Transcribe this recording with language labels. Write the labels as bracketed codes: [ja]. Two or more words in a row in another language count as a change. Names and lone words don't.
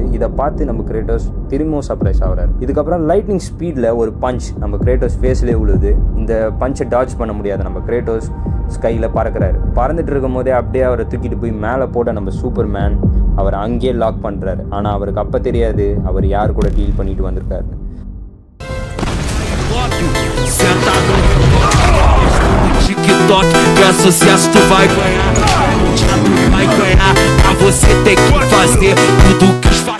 [ta] இதை பார்த்து நம்ம கிரேட்டோஸ் திரும்பவும் சர்ப்ரைஸ் ஆகிறாரு. இதுக்கப்புறம் [en] lightning speedil [ta] ஒரு பஞ்ச் நம்ம கிரேட்டோஸ் ஃபேஸ்லேயே விழுது. இந்த பஞ்சை டாட்ஜ் பண்ண முடியாது. நம்ம கிரேட்டோஸ் ஸ்கையில் பறக்கிறாரு. பறந்துட்டு இருக்கும் போதே அப்படியே அவரை தூக்கிட்டு போய் மேலே போட நம்ம சூப்பர்மேன் அவரை அங்கேயே லாக் பண்ணுறாரு. ஆனால் அவருக்கு அப்போ தெரியாது அவர் யார் கூட டீல் பண்ணிட்டு வந்திருக்காரு. [pt] TikTok, é sucesso, tu vai ganhar. Vai ganhar, pra você tem que fazer tudo que